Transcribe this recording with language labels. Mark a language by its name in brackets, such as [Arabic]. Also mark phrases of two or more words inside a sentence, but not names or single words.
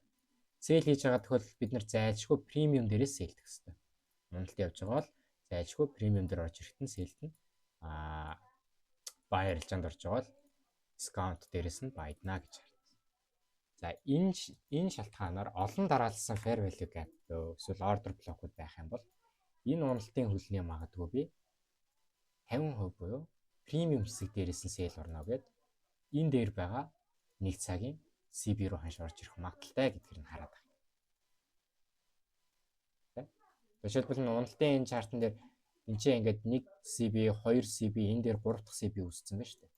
[Mongolian] Sell хийж байгаа тохиолдолд бид нэр зайлшгүй премиум дээрээс sell хийх хэрэгтэй. Уналт явж байгаа бол зайлшгүй премиум дээр орж ирэхэд нь sell нь buy арилжаанд орж байгаа бол дискаунт дээрээс нь buy-дна гэж харна. За энэ шалтгаанаар олон дараалсан [English] fair value gap [Mongolian] эсвэл [English] order block- [Mongolian] уд байх юм бол энэ уналтын хөлний магадгүй би 50% буюу премиум хэсэг дээрээс нь sell орно гэд энэ дээр байгаа нэг цагийн CB руу ханш орж ирэх магадaltaй гэдгийг нь хараад байна. Жишээлбэл уналтын энэ чартан дээр энэ чинь ингээд 1 CB, 2 CB, энэ дээр 3 дахь CB үүссэн байна шүү дээ.